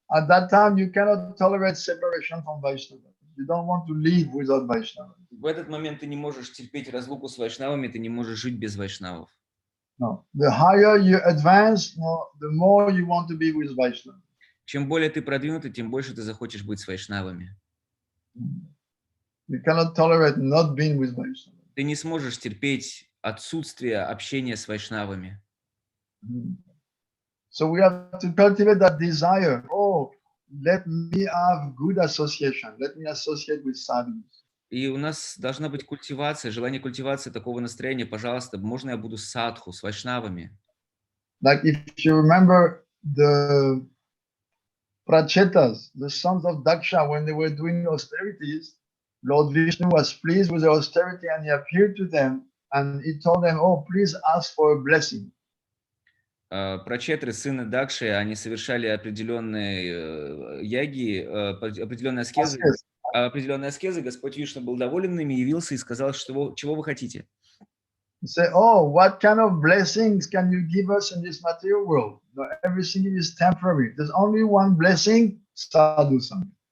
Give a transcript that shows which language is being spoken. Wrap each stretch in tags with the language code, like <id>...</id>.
<en>At that time, you cannot tolerate separation from Vaishnava. You don't want to live without Vaishnava.</en> <ru>В этот момент ты не можешь терпеть разлуку с вайшнавами, ты не можешь жить без вайшнавов.</ru> <en>No. The higher you advance, the more you want to be with Vaishnava.</en> <ru>Чем более ты продвинутый, тем больше ты захочешь быть с вайшнавами.</ru> <en>You cannot tolerate not being with Vaishnava.</en> <ru>Ты не сможешь терпеть отсутствие общения с вайшнавами.</ru> <en>So we have to cultivate that desire. Oh, let me have good association. Let me associate with sadhus.</en> <ru>И у нас должна быть культивация, желание культивации такого настроения. Пожалуйста, можно я буду садху, с вайшнавами?</ru> <en>Like if you remember the Prachetas, the sons of Daksha, when they were doing austerities, Lord Vishnu was pleased with the austerity and he appeared to them and he told them, oh, please ask for a blessing.</en> <ru>Прачетры, сыны Дакши, они совершали определенные яги, определенные аскезы. Господь Вишну был доволен ими, явился и сказал, чего вы хотите.</ru> <en>say, oh, what kind of blessings can you give us in this material world? No, everything is temporary. There's only one blessing, sadhu sangha.</en>